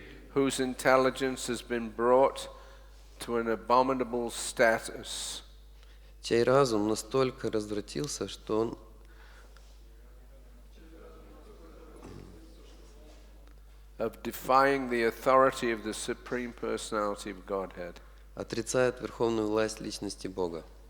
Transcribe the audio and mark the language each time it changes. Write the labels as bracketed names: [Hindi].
[English] Whose intelligence has been brought to an abominable status. [Russian] Чей разум настолько развратился, что он [English] of defying the authority of the Supreme Personality of Godhead. [Russian] Отрицает верховную власть личности Бога.